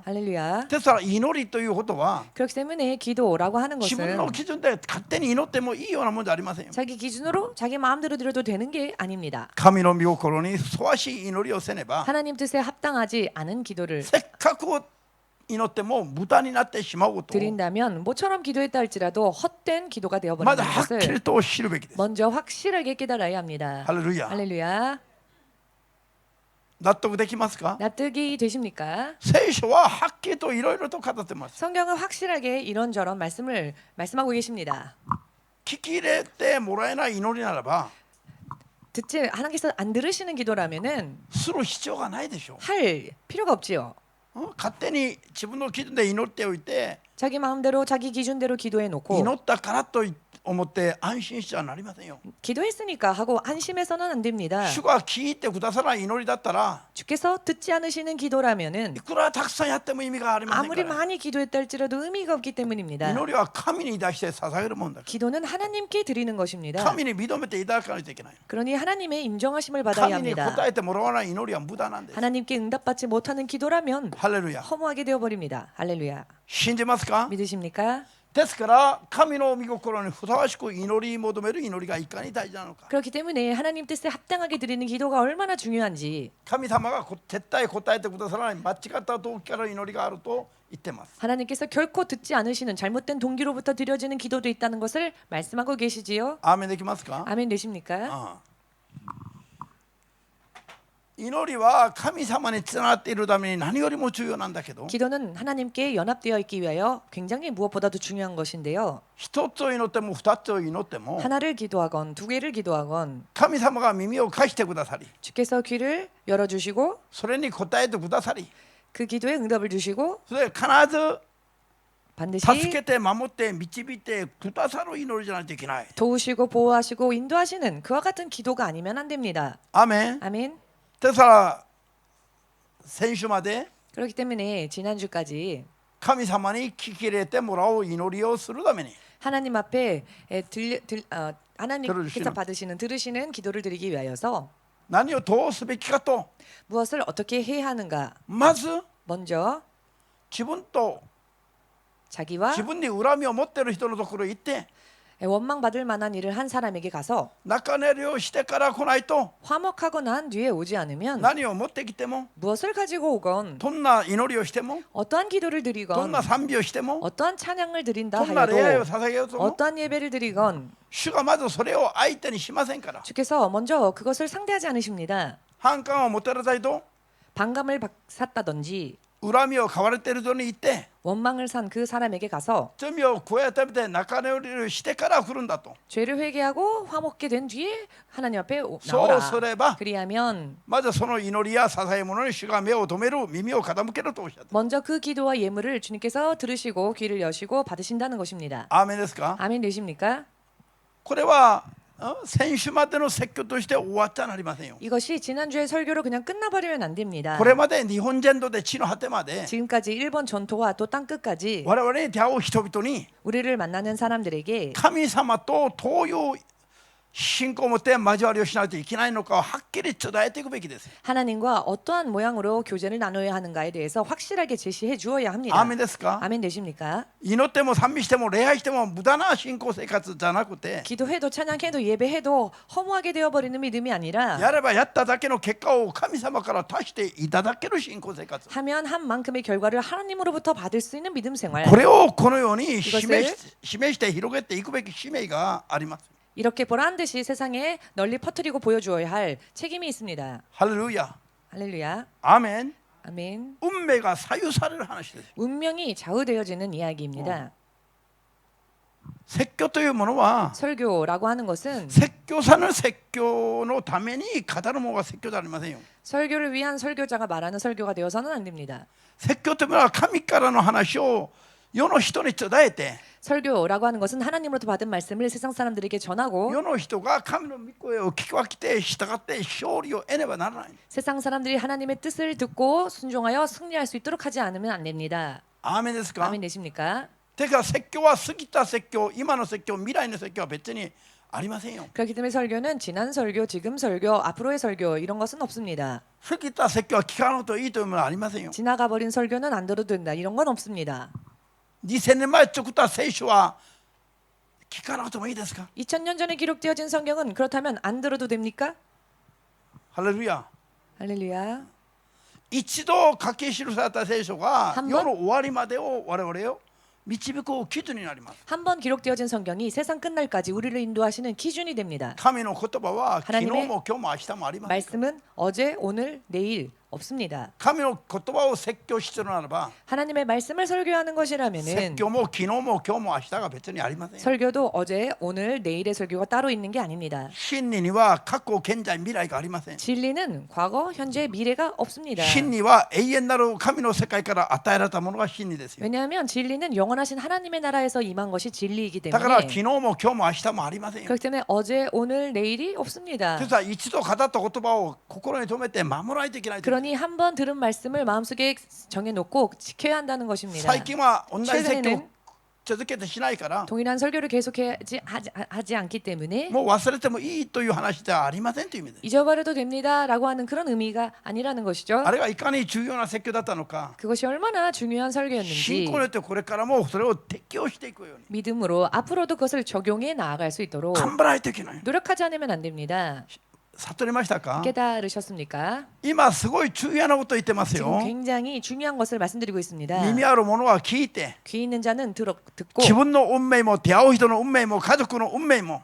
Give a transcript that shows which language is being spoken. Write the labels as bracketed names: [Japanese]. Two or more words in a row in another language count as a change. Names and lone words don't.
[Korean] 할렐루야. [Japanese] ですから祈りということは [Korean] 그렇기 때문에 기도라고 하는 [Japanese] 自分 [Korean] 것은 [Japanese] の基準で勝手に祈ってもいいようなものじゃありませんよ。 [Korean] 자기 기준으로 자기 마음대로 드려도 되는 게 아닙니다. [Japanese] 神の御心にふさわしい祈りをせねば [Korean] 하나님 뜻에 합당하지 않은 기도를 [Japanese] せっかく祈っても無駄になってしまうことを [Korean] 드린다면 모처럼 기도했다 할지라도 헛된 기도가 [Japanese] ま [Korean] 되어버리는 [Japanese] だはっき [Korean] 것을 [Japanese] りと知るべきです。 [Korean] 먼저 확실하게 깨달아야 합니다. [Japanese] ハレルヤ。 [Korean] 할렐루야. [Japanese] 納得できますか。 [Korean] 납득이 되십니까? [Japanese] 聖書ははっきりといろいろと語ってます。 [Korean] 성경은 확실하게 이런저런 말씀하고 계십니다. [Japanese] 聞き入れてもらえない祈りならば [Korean] 듣지 하나님께서 안 들으시는 기도라면은 [Japanese] する必要がないでしょ [Korean] 할 필요가 없지요. [Japanese] う。勝手に自分の基準で祈っておいて [Korean] 자기 마음대로 자기 기준대로 기도해 놓고 [Japanese] 祈ったからと思って安心しちゃなりませんよ。 [Korean] 기도했으니까 하고 안심해서는 안 됩니다. [Japanese] 主が聞いてくださらない祈りだったら [Korean] 주께서 듣지 않으시는 기도라면은 [Japanese] いくらたくさんやっても意味がありませんか [Korean] 아무리 [Japanese] ら。 [Korean] 많이 기도했다 할지라도 의미가 없기 때문입니다. [Japanese] 祈りは神に出して捧げるもんだから。 [Korean] 기도는 하나님께 드리는 것입니다. [Japanese] 神に認めていただかないといけない。 [Korean] 그러니 하나님의 인정하심을 받아야 [Japanese] 神に [Korean] 합니다. [Japanese] 答えてもらわない祈りは無駄なんです。 [Korean] 하나님께 응답받지 못하는 기도라면 [Japanese] ハレルヤ。 [Korean] 허무하게 되어버립니다. 할렐루야. [Japanese] 信じますか。 [Korean] 믿으십니까? [Japanese] ですから神の御心にふさわしく祈り求める祈りがいかに大事なのか。 [Korean] 그렇기 때문에 하나님 뜻에 합당하게 드리는 기도가 얼마나 중요한지 [Japanese] 神様が絶対答えてくださらない間違った動機から祈りがあると言ってます。 [Korean] 하나님께서 결코 듣지 않으시는 잘못된 동기로부터 드려지는 기도도 있다는 것을 말씀하고 계시지요. [Japanese] アーメンできますか。 [Korean] 아멘 되십니까? [Japanese] ああ祈りは神様につながっているために何よりも重要なんだけど [Korean] 기도는 하나님께 연합되어 있기 위하여 굉장히 무엇보다도 중요한 것인데요. [Japanese] 一つを祈っても二つを祈っても [Korean] 하나를 기도하건 두 개를 기도하건 [Japanese] 神様が耳を貸してくださり [Korean] 주께서 귀를 열어주시고 [Japanese] それに答えてくださり [Korean] 그 기도에 응답을 주시고 [Japanese] それで必ず [Korean] 반드시 [Japanese] 助けて守って導いてくださる祈りじゃないといけない。 [Korean] 도우시고 보호하시고 인도하시는 그와 같은 기도가 아니면 안 됩니다. [Japanese] アーメン。 [Korean] 아멘. [Japanese] ですから先週まで [Korean] 그렇기 때문에 지난주까지 [Japanese] 神様に聞き入れてもらう祈りをするために [Korean] 하나님 앞에 하나님께서 들어주시는. 받으시는 들으시는 기도를 드리기 위하여서 [Japanese] 何をどうすべきかと [Korean] 무엇을 어떻게 해야 하는가. [Japanese] まず [Korean] 먼저 [Japanese] 自分と [Korean] 자기와 [Japanese] 自分に恨みを持っている人のところへ行って [Korean] 원망받을 만한 일을 한 사람에게 가서 [Japanese] 仲直りをしてから来ないと [Korean] 화목하고 난 뒤에 오지 않으면 [Japanese] 何を持ってきても [Korean] 무엇을 가지고 오건 [Japanese] どんな祈りをしても [Korean] 어떠한 기도를 [Japanese] どん [Korean] 드리건 [Japanese] な賛美をしても [Korean] 어떠한 찬양을 드린다 [Japanese] どんな礼拝を [Korean] 하여도 [Japanese] 捧げようとも [Korean] 어떠한 예배를 드리건 [Japanese] 主がまずそれを相手にしませんから [Korean] 주께서 먼저 그것을 상대하지 않으십니다. [Japanese] 反感を持たれたいと [Korean] 반감을 샀다든지 [Japanese] 恨みを買われている人に行って [Korean] 원망을 산 그 사람에게 가서 [Japanese] 罪を加えためて仲直りをしてから来るんだと [Korean] 죄를 회개하고 화목게 된 뒤에 하나님 앞에 [Japanese] そう [Korean] 나오라. [Japanese] すれば [Korean] 그리하면 [Japanese] まずその祈りや捧げ物に主が目を留める耳を傾けるとおっしゃった [Korean] 먼저 그 기도와 예물을 주님께서 들으시고 귀를 여시고 받으신다는 것입니다. [Japanese] アーメンですか [Korean] 아멘 되십니까? [Japanese] これは先週までの説教として終わっちゃなりませんよ [Korean] 이것이 지난주의 설교로 그냥 끝나버리면 안 됩니다. [Japanese] これまで日本全土で地の果てまで [Korean] 지금까지 일본 전토와 또 땅끝까지 [Japanese] 我々に出会う人々に [Korean] 우리를 만나는 사람들에게 [Japanese] 神様とどういう信仰を持って交わりをしないといけないのかをはっきり伝えていくべきです。 [Korean] 하나님과 어떠한 모양으로 교제를 나눠야 하는가에 대해서 확실하게 제시해 주어야 합니다. [Japanese] アーメンですか [Korean] 아멘 되십니까? [Japanese] 祈っても賛美しても礼拝しても無駄な信仰生活じゃなくて [Korean] 기도해도 찬양해도 예배해도 허무하게 되어버리는 믿음이 아니라 [Japanese] やればやっただけの結果を神様から足していただける信仰生活 [Korean] 하면 한 만큼의 결과를 하나님으로부터 받을 수 있는 믿음 생활. [Japanese] これをこのように [Korean] 이것을 [Japanese] 示して広げていくべき使命があります。 [Korean] 이렇게 보란 듯이 세상에 널리 퍼뜨리고 보여주어야 할 책임이 있습니다. [Japanese] ハレルヤ [Korean] 할렐루야. [Japanese] アーメン [Korean] 아멘. [Japanese] 運命が左右される話です。 [Korean] 운명이 좌우되어지는 이야기입니다. [Japanese] 説教というものは [Korean] 설교라고 하는 것은 [Japanese] 説教者の説教のために語るものが説教ではありませんよ。 [Korean] 설교를 위한 설교자가 말하는 설교가 되어서는 안 됩니다. [Japanese] 説教というものは神からの話を世の人に伝えて [Korean] 설교라고 하는 것은 하나님으로부터 받은 말씀을 세상 사람들에게 전하고 [Japanese] 世の人が神の御声を聞き分けて従って勝利を得ねばならない。 [Korean] 세상 사람들이 하나님의 뜻을 듣고 순종하여 승리할 수 있도록 하지 않으면 안 됩니다. [Japanese] アーメンですか [Korean] 아멘 되십니까? [Japanese] てか説教は過ぎた説教、今の説教、未来の説教は別にありませんよ。 [Korean] 그렇기 때문에 설교는 지난 설교, 지금 설교, 앞으로의 설교 이런 것은 없습니다. [Japanese] 過ぎた説教は聞かなくていいというものはありませんよ。 [Korean] 지나가 버린 설교는 안 들어도 된다 이런 건 없습니다. [Japanese] 2000 年前作った聖書は聞かなくてもいいですか [Korean] 2000년 전에 기록되어진 성경은 그렇다면 안 들어도 됩니까? [Japanese] ハレルヤ。 [Korean] 할렐루야. [Japanese] 一度書き記された聖書が半分世の終わりまでを我々を導く基準になります。 [Korean] 한 번 기록되어진 성경이 세상 끝날까지 우리를 인도하시는 기준이 됩니다. [Japanese] 神の言葉は昨日 [Korean] 하나님의 [Japanese] も今日も明日もあります。 [Korean] 말씀은 어제, 오늘, 내일 없습니다. [Japanese] 神の言葉を説教しているならば [Korean] 하나님의 말씀을 설교하는 [Japanese] 説 [Korean] 것이라면은 [Japanese] 教も昨日も今日も明日が別にありません。 [Korean] 설교도 어제, 오늘, 내일의 설교가 따로 있는 게 아닙니다. [Japanese] 真理には過去、現在、未来がありません。 [Korean] 진리는 과거, 현재, 미래가 없습니다. [Japanese] 真理は永遠なる神の世界から与えられたものが真理ですよ。 [Korean] 왜냐하면 진리는 영원하신 하나님의 나라에서 임한 것이 진리이기 [Japanese] だから [Korean] 때문에 [Japanese] 昨日も今日も明日もありませんよ。 [Korean] 그렇기 때문에 어제, 오늘, 내일이 없습니다. [Japanese] ですから一度語った言葉を心に留めて守らないといけないと。 [Korean] 그러니 한 번 들은 말씀을 마음속에 정해놓고 지켜야 한다는 것입니다. [Japanese] 最近は同じ説教 [Korean] 최근에는 [Japanese] を続けてしないから [Korean] 동일한 설교를 계속하지 않기 때문에 [Japanese] もう忘れてもいいという話ではありませんという意味です。 [Korean] 잊어버려도 됩니다라고 하는 그런 의미가 아니라는 것이죠. [Japanese] あれがいかに重要な説教だったのか [Korean] 그것이 얼마나 중요한 [Japanese] 信 [Korean] 설교였는지 [Japanese] 仰によってこれからもそれを適用していくように [Korean] 믿음으로 앞으로도 그것을 적용해 나아갈 수 있도록 [Japanese] 頑張らないといけない。 [Korean] 노력하지 않으면 안 됩니다. [Japanese] 悟りましたか？ [Korean] 깨달으셨습니까? [Japanese] 今すごい重要なこと言ってます [Korean] 지금 [Japanese] よ。 [Korean] 굉장히 중요한 것을 말씀드리고 있습니다. [Japanese] 耳ある者は聞いて [Korean] 귀 있는 자는 듣고 [Japanese] 自分の運命も出会う人の運命も家族の運命も